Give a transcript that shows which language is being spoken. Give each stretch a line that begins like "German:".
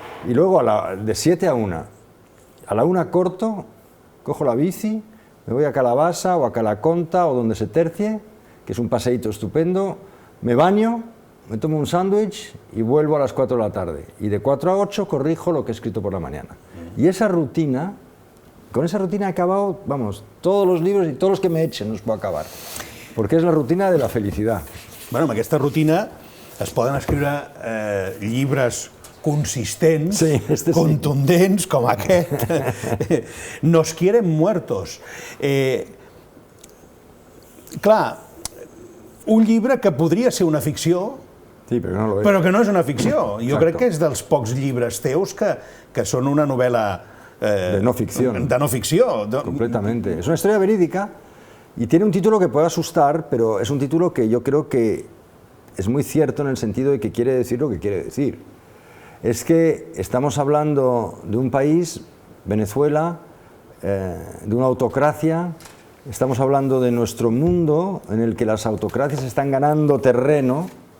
Spanish: Y luego de 7 a 1. A la 1 corto, cojo la bici, me voy a Calabasa o a Calaconta o donde se tercie, que es un paseíto estupendo, me baño, me tomo un sándwich y vuelvo a las 4 de la tarde. Y de 4 a 8 corrijo lo que he escrito por la mañana. Y esa rutina... Con esa rutina he acabado, vamos, todos los libros y todos los que me echen los puedo acabar. Porque es la rutina de la felicidad.
Catalan: Bueno, amb aquesta rutina es poden escriure llibres consistents, sí, contundents, com aquest. Nos quieren muertos. Clar, un llibre que podria ser una ficció, sí, però que no és una ficció. Jo
Spanish: Exacto.
Catalan: crec que és dels pocs llibres teus que són una novel·la
Spanish: de no ficción.
Catalan: De no ficció.
Spanish: Completamente. Es una historia verídica y tiene un título que puede asustar, pero es un título que yo creo que es muy cierto en el sentido de que quiere decir lo que quiere decir. Es que estamos hablando de un país, Venezuela, de una autocracia, estamos hablando de nuestro mundo en el que las autocracias están ganando terreno